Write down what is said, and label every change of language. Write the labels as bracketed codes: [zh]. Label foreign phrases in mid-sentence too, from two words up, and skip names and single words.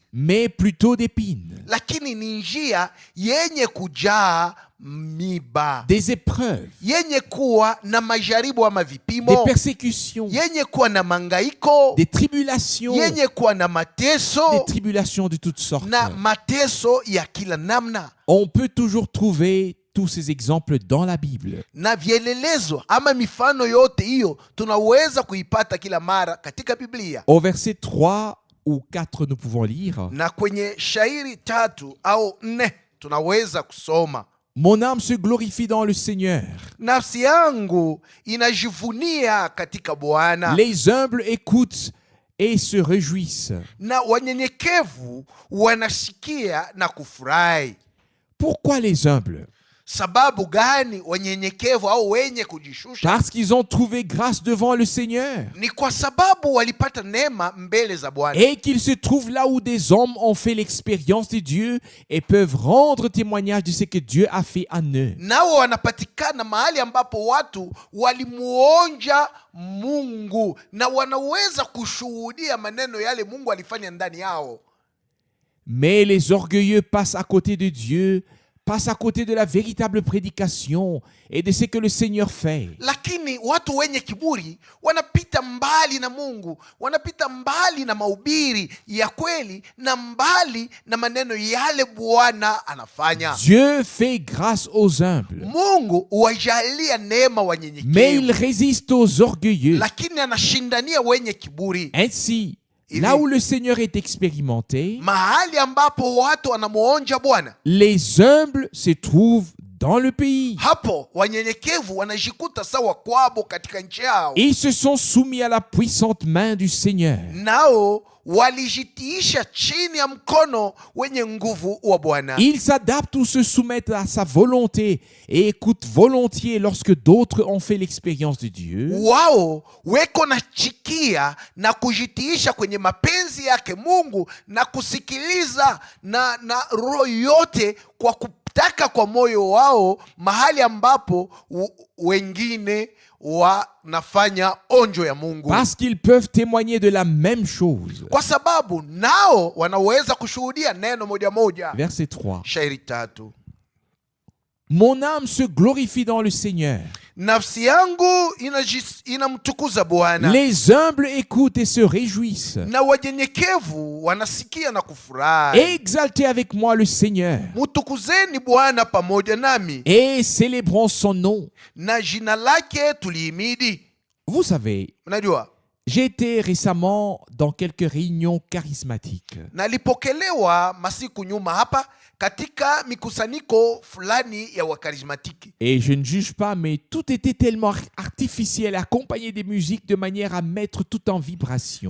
[fr] Mais plutôt d'épines, [sw] lakini ni njia yenye kujaa miba, [fr] des épreuves, [sw] yenye kuwa na majaribu ama [fr] des [sw] vipimo, [fr] persécutions, [sw] yenye kuwa na mangaiko, [fr] des tribulations, [sw] yenye kuwa na [fr] des [sw] mateso [fr] tribulations de toutes sortes. [sw] na mateso ya kila namna. [fr] On peut toujours trouver tous ces exemples dans la Bible. [sw] Na vielelezo ama mifano yote hiyo tunaweza kuipata kila mara katika Biblia. [fr] Au verset 3 ou 4, nous pouvons lire: [sw] Na kwenye shairi 3 au 4 tunaweza kusoma, [fr] Mon âme se glorifie dans le Seigneur. [sw] nafsi yangu inajivunia katika Bwana, [fr] Les humbles écoutent et se réjouissent. [sw] na wanyenyekevu wanasikia na kufurahi. [fr] Pourquoi les humbles? [sw] Sababu gani wanyenyekevu au wenye kujishusha? [fr] Parce qu'ils ont trouvé grâce devant le Seigneur [sw] Ni kwa sababu walipata neema mbele za Bwana, [fr] et qu'ils se trouvent là où des hommes ont fait l'expérience de Dieu et peuvent rendre témoignage de ce que Dieu a fait en eux. [sw] nao wanapatikana mahali ambapo watu walimuonja Mungu na wanaweza kushuhudia maneno yale Mungu alifanya ndani yao. [fr] Mais les orgueilleux passent à côté de Dieu passent à côté de la véritable prédication et de ce que le Seigneur fait. [sw] Lakini watu wenye kiburi wanapita mbali na Mungu, wanapita mbali na mahubiri ya kweli na mbali na maneno yale Bwana anafanya. [fr] Dieu fait grâce aux humbles, [sw] Mungu huwajalia neema [fr] mais [sw] wanyenyekevu, [fr] il résiste aux orgueilleux. [sw] lakini anashindania wenye kiburi. [fr] Ainsi, là où le Seigneur est expérimenté, [sw] Mahali ambapo watu wanamuonja Bwana, [fr] les humbles se trouvent dans le pays. [sw] hapo wanyenyekevu wanajikuta sawa kwabo katika nchi yao. [fr] Ils se sont soumis à la puissante main du Seigneur. [sw] Nao walijitiisha chini ya mkono wenye nguvu wa Bwana. [fr] Ils s'adaptent ou se soumettent à sa volonté et écoutent volontiers lorsque d'autres ont fait l'expérience de Dieu. [sw] Wao weko na chikia na kujitiisha kwenye mapenzi yake Mungu na kusikiliza na roho yote kwa kutaka kwa moyo wao, mahali ambapo wengine wanafanya onjo ya Mungu, [fr] Parce qu'ils peuvent témoigner de la même chose. [sw] kwa sababu nao wanaweza kushuhudia neno moja moja. [fr] Verset 3. [sw] Shairi 3. [fr] Mon âme se glorifie dans le Seigneur. [sw] Nafsi yangu inamtukuza Bwana, [fr] Les humbles écoutent et se réjouissent. [sw] na wanyenyekevu wanasikia na kufurahi. [fr] Exaltez avec moi le Seigneur [sw] Mutukuzeni Bwana pamoja nami, [fr] et célébrons son nom. [sw] na jina lake tulihimidi. [fr] Vous savez, [sw] Unajua, [fr] j'ai été récemment dans quelques réunions charismatiques. [sw] nalipokelewa masiku nyuma hapa katika mikusanyiko fulani ya wakarismatiki, [fr] Et je ne juge pas, mais tout était tellement artificiel, accompagné des musiques de manière à mettre tout en vibration.